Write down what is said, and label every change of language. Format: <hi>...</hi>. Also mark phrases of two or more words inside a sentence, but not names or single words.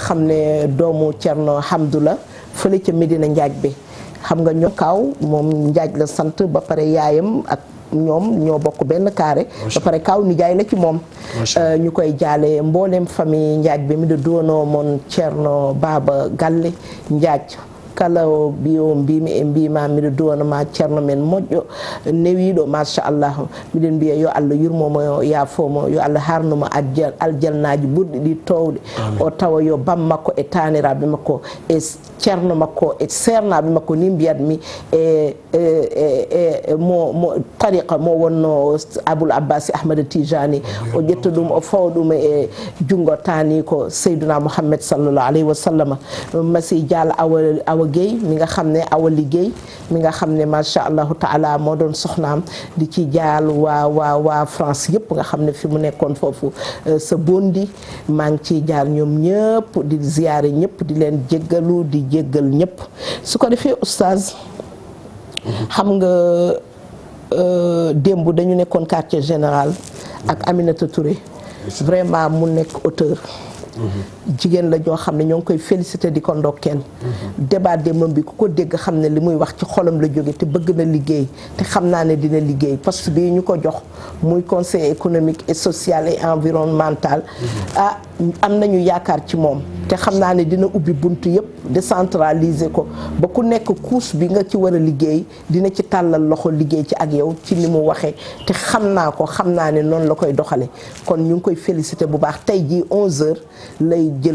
<wo>xam ne doomu Cerno Hamdu la fële ca Medina Njaaj bi xam nga ñoo kaaw moom Njaaj la sant ba pare yaayam ak ñoom ñoo bokk benn carré ba pare kaaw nijaay la ci moom ñu koy jaale mboolem famille Njaaj bi mi da doonoo moon Cerno Baaba Galle Njaaj</wo> <ff>kala biyo mbimi e mbima miɗo duwanama ceerno men moƴƴo newiɗo machallah miɗen mbiya yo Allah yurmomo yo yaafomo yo Allah harnumo aljannaji ɓurɗi ɗi towɗe o tawa yo bam makko e taniraɓe makko e ceerno makko e sernaɓe makko ni mbiyatmi mo tariqa mo wonno Aboul Abbasi Ahmada Tijani o ƴetta ɗum o fawa ɗum e jungo tani ko Seydina Mouhammad</ff> <ar>sallallahu alayhi wa sallam</ar> <wo>masi dial awa Guèye mi nga xam ne awa liggéey mi nga xam ne</wo> <ar>macha allahu taala</ar> <wo>moo doon soxnaam di ci jaal waa France yëpp nga xam ne fi mu nekkoon foofu sa bondi maa ngi ciy jaal ñoom ñëpp di ziyaare ñëpp di leen jéggalu di jéggal ñëpp su ko defee oustaz xam nga démb dañu nekkoon</wo> <fr>quartier général</fr> <wo>ak Aminata Touré vraiment mu nekk auteur jigéen la ñoo xam ne ñoo ngi koy félicité di ko ndokkeel débat démbam bi ku ko dégg xam ne li muy wax ci xolam la jóge te bëgg na liggéey te xam naa ne dina liggéey poste bi ñu ko jox muy</wo> <fr>conseil économique et social et environnemental</fr> <wo>am nañu yaakaar ci moom te xam naa ne dina ubbi buntu yëpp décentraliser ko ba ku nekk couche bi nga ci war a liggéey dina ci tàllal loxo liggéey ci ak yow ci ni mu waxee te xam naa ko xam naa ne noonu la koy doxale kon ñu ngi koy félicité bu baax tey jii 11h lay jël</wo>